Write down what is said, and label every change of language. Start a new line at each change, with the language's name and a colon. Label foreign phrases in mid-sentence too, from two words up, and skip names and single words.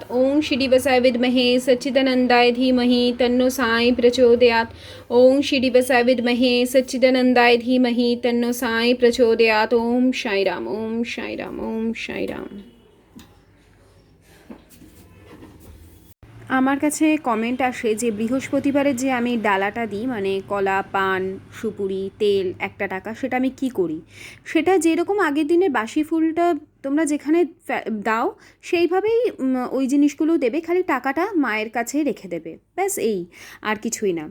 Sanskrit: ओम श्री वसाय विद्महे सच्चिदानंदाय धीमहि तन्नो साई प्रचोदयात्। ओम श्री वसाय विद्महे सच्चिदानंदाय धीमहि तन्नो साई प्रचोदयात्। ओम साई राम, ओम साई राम, ओम साई राम।
Bangla: আমার কাছে কমেন্ট আসে যে বৃহস্পতিবারে যে আমি ডালাটা দিই, মানে কলা, পান, সুপুরি, তেল, 1 টাকা, সেটা আমি কি করি। সেটা যেরকম আগের দিনের বাসি ফুলটা তোমরা যেখানে দাও, সেইভাবেই ওই জিনিসগুলো দেবে, খালি টাকাটা মায়ের কাছে রেখে দেবে, ব্যাস এই, আর কিছুই না।